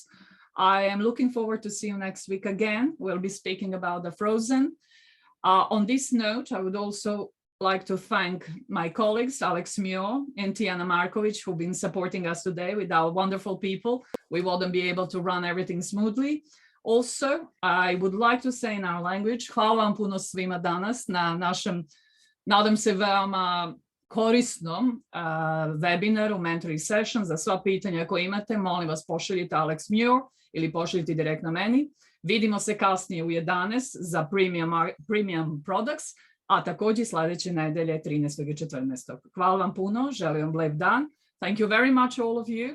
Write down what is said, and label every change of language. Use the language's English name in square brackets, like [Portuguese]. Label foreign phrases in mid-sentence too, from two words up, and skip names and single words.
[English] I am looking forward to see you next week again. We'll be speaking about the frozen. On this note, I would also like to thank my colleagues, Alex Muir and Tijana Markovic, who've been supporting us today with our wonderful people. We wouldn't be able to run everything smoothly. Also, I would like to say in our language, [Serbian] hvala vam puno svima danas na našem, nadam se, veoma korisnom webinaru, [English] mentoring session. [Serbian] Za sva pitanja koje imate, molim vas, pošaljite Alex Muir ili pošaljite direktno meni. Vidimo se kasnije u 11 za [English] premium products, [Serbian] a također sljedeće nedelje 13. i 14. Hvala vam puno, želim vam lep dan. [English] Thank you very much, all of you.